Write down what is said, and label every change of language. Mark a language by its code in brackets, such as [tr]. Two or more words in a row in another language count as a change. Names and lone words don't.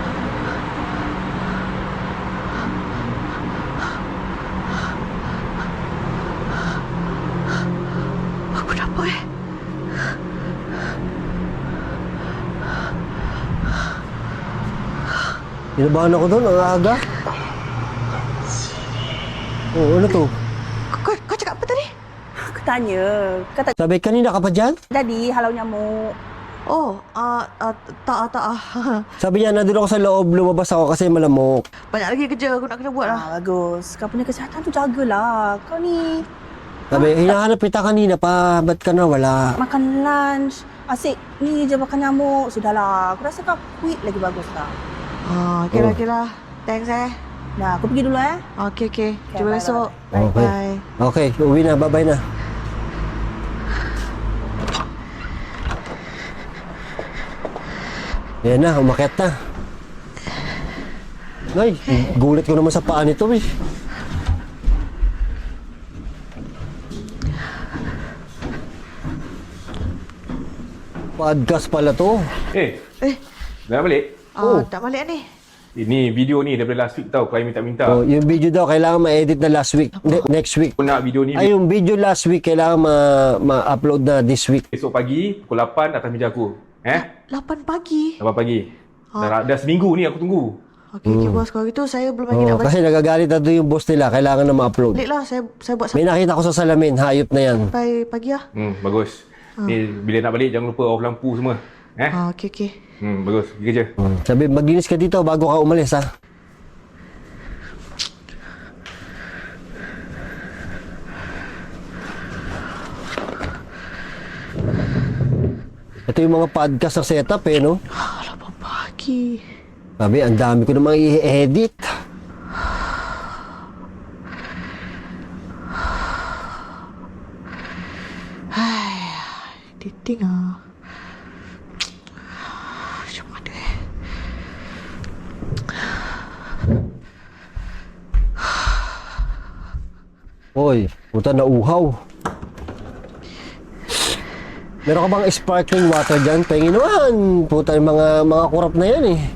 [ms] Aku dapat [tl] Inabahan ako doon, ang aga. Oh, ano to? [ms] Kau cakap apa tadi? Aku tanya, kata [tl] Sabi, kanina ka pa dyan? [ms] tadi halau nyamuk. Oh, tak. [tl] Sabi niya, nandun ako sa loob, lumabas ako kasi malamok. [ms] Banyak lagi kerja aku nak kena buat lah. Bagus. Kau punya kesihatan tu jagalah. Kau ni [tl] Sabi, hinahanap kita kanina pa, ba't ka na wala? [ms] makan lunch. Asyik ni je makan nyamuk. Sudahlah. Aku rasa kau quit lagi bagus lah. Kira-kira. Thanks Nah, aku pergi dulu Okay. Jumpa bye, besok. bye. Bye. [tl] Okay, uwi na, bye-bye na. Ayan na, umakyat na. Ay, gulat ko naman sa paa nito eh. Podcast pala to. [ms] Dah balik? Tak balik ni. Ini video ni daripada [en] last week [ms] tau. Klien minta-minta. [tl] Oh, yung video daw, kailangan ma-edit na [en] last week. Next week. [ms] Aku nak video ni [tl] Ay, yung video [en] last week, [tl] kailangan ma-upload na [en] this week. [ms] esok pagi pukul 8 atas meja aku. 8 pagi. 8 pagi. Dah seminggu ni aku tunggu. Okay, bos. Kalau gitu saya belum lagi Oh, nak balik. [tl] kasi nagagalit na doon yung boss nila, kailangan na ma-upload. [ms] Balik lah. Saya buat [tl] May nakita ko sa salamin, hayop na yan. [ms] sampai pagi lah. Bagus. Ni bila nak balik jangan lupa off lampu semua. Okay. Bagus. Pergi kerja. [tl] Sabi, maglinis ka dito bago ka umalis, ha? Ito yung mga podcast na setup eh, no? [ms] 8 pagi. [tl] Sabi, ang dami ko namang i-edit. [ms] Editing macam mana [tl] Hoy, puta na uhaw. Meron ka bang sparkling water dyan? Pengin naman. Puta yung mga kurap na yan eh.